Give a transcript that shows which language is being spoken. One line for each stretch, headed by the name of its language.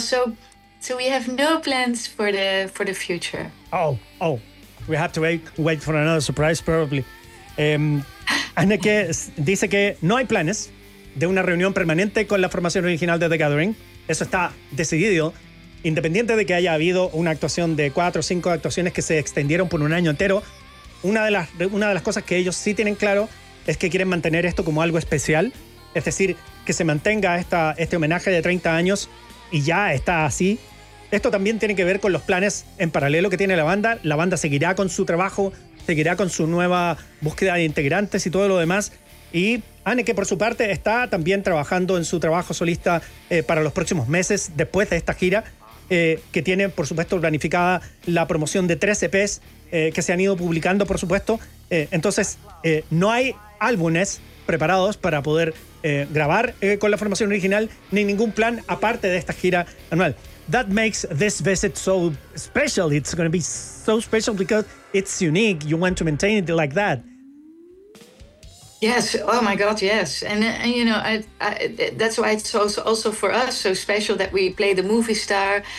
English: So we have no plans for the future. Oh. We have to wait for another surprise, probably.
Spanish: Anneke dice que no hay planes de una reunión permanente con la formación original de The Gathering. Eso está decidido, independiente de que haya habido una actuación de 4 o 5 actuaciones que se extendieron por un año entero. Una de las cosas que ellos sí tienen claro es que quieren mantener esto como algo especial. Es decir, que se mantenga este homenaje de 30 años y ya está así. Esto también tiene que ver con los planes en paralelo que tiene la banda. La banda seguirá con su trabajo, seguirá con su nueva búsqueda de integrantes y todo lo demás. Y Anneke, por su parte, está también trabajando en su trabajo solista para los próximos meses, después de esta gira, que tiene, por supuesto, planificada la promoción de 3 EPs que se han ido publicando, por supuesto. Entonces, no hay álbumes preparados para poder grabar con la formación original, ni ningún plan aparte de esta gira anual.
English: That makes this visit so special. It's going to be so special because it's unique. You want to maintain it like that. Yes. Oh my God. Yes. And you know, I that's why it's also for us so special that we play the movie star.